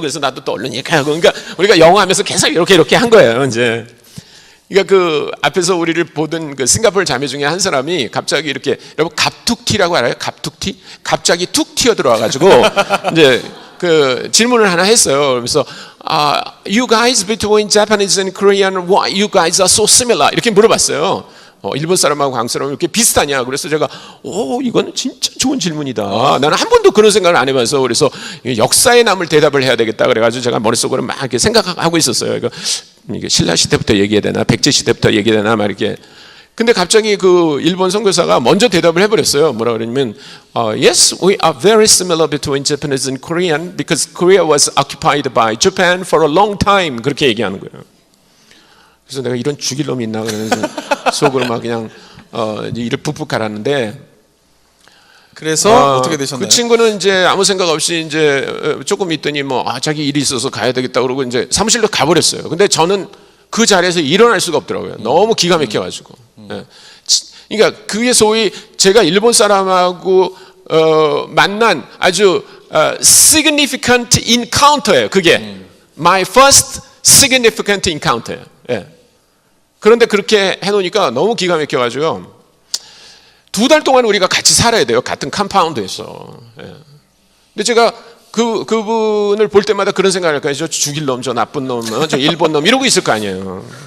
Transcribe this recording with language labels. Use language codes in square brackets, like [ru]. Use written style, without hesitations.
[ko] 그래서 나도 또 얼른 이렇게 하고, 그러니까 우리가 영어 하면서 계속 이렇게 한 거예요. 이제. 그러니까 그 앞에서 우리를 보던 그 싱가포르 자매 중에 한 사람이 갑자기 이렇게, 여러분 갑툭튀라고 알아요? 갑툭튀? 갑자기 툭 튀어 들어와가지고 이제 그 질문을 하나 했어요. 그래서 [en] you guys between Japanese and Korean, why you guys are so similar? [ko] 이렇게 물어봤어요. 일본 사람하고 한국 사람이 이렇게 비슷하냐? 그래서 제가 이건 진짜 좋은 질문이다. 나는 한 번도 그런 생각을 안 해봐서, 그래서 역사에 남을 대답을 해야 되겠다. 그래가지고 제가 머릿속으로 막 이렇게 생각하고 있었어요. 이게 신라 시대부터 얘기해야 되나, 백제 시대부터 얘기해야 되나, 막 이렇게. 근데 갑자기 그 일본 선교사가 먼저 대답을 해버렸어요. 뭐라 그러냐면, [en] yes, we are very similar between Japanese and Korean because Korea was occupied by Japan for a long time. [ko] 그렇게 얘기하는 거예요. 그래서 내가 이런 죽일 놈이 있나 그러면서 속으로 막 그냥 이를 푹푹 갈았는데, 그래서 어떻게 되셨나요? 그 친구는 이제 아무 생각 없이 이제 조금 있더니 자기 일이 있어서 가야 되겠다 그러고 이제 사무실로 가버렸어요. 근데 저는 그 자리에서 일어날 수가 없더라고요. 너무 기가 막혀가지고. 예. 그러니까 그게 소위 제가 일본 사람하고 만난 아주 [en] significant encounter [ko] 예요. 그게 [en] my first significant encounter예요. [ko] 예. 그런데 그렇게 해놓으니까 너무 기가 막혀가지고 2달 동안 우리가 같이 살아야 돼요. 같은 컴파운드에서. 예. 근데 제가 그분을 볼 때마다 그런 생각을 할까요? 저 죽일 놈, 저 나쁜 놈, 저 일본 놈 이러고 있을 거 아니에요.